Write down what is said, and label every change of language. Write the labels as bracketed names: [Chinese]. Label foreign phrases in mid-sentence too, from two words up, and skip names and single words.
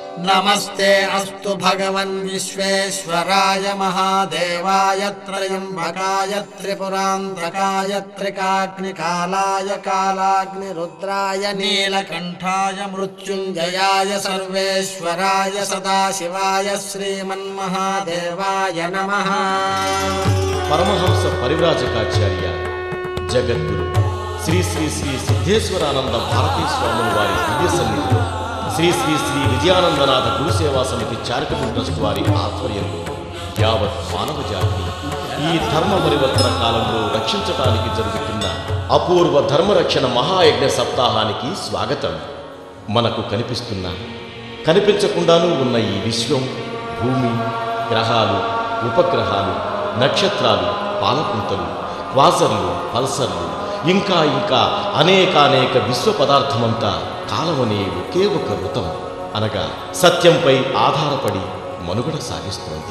[Sanskrit] नमस्ते अस्तु भगवन् विश्वेश्वराय महादेवाय त्रयंबकाय त्रिपुरान्तकाय त्रिकाग्निकालाय कालाग्निरुद्राय नीलकण्ठाय मृत्युञ्जयाय सर्वेश्वराय सदाशिवाय श्रीमन्महादेवाय नमः। [Telugu] పరమహంస పరివ్రాజకాచార్య జగద్గురు శ్రీ శ్రీ శ్రీ సిద్ధేశ్వరానంద భారతీ స్వామి వారి దివ్య సన్నిధిలో శ్రీ శ్రీ శ్రీ విజయానందనాథ గురుసేవా సమితి చారిటబుల్ ట్రస్ట్ వారి ఆధ్వర్యంలో యావత్ మానవ జాతిని ఈ ధర్మ పరివర్తన కాలంలో రక్షించడానికి జరుగుతున్న అపూర్వ ధర్మరక్షణ మహాయజ్ఞ సప్తాహానికి స్వాగతం. మనకు కనిపించకుండానూ ఉన్న ఈ విశ్వం, భూమి, గ్రహాలు, ఉపగ్రహాలు, నక్షత్రాలు, పాలపుంతలు, క్వాసర్లు, పల్సర్లు, ఇంకా అనేక విశ్వ పదార్థమంతా కాలమనే ఒకే ఒక వృతం అనగా సత్యంపై ఆధారపడి మనుగడ సాగిస్తోంది.